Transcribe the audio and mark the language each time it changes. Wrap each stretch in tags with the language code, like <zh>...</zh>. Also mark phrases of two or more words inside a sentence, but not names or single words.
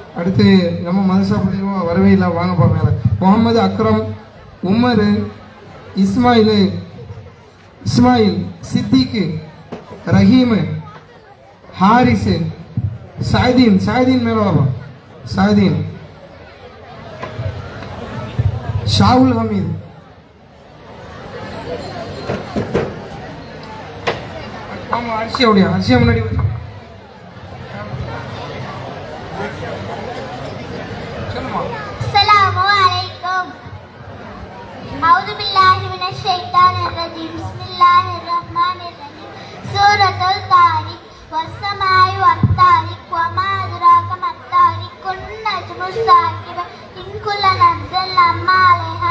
<ta>அடுத்து நம்ம மதரசா பள்ளிவா வரவே இல்லை, வாங்க பார்க்கலாம். முகமது அக்ரம், உமர், இஸ்மாயில், சித்திக்கு, ரஹீம், ஹாரிஸ், சாயதீன் மேல வாப்பா, சாயதீன், ஷாவுல் ஹமீத், அரிசியா முன்னாடி</ta> <ar>السلام عليكم. أعوذ بالله من الشيطان الرجيم. بسم الله الرحمن الرحيم. سورة الطارق والسماء والطارق وما أدراك ما الطارق النجم الثاقب إن كل نفس لما عليها</ar>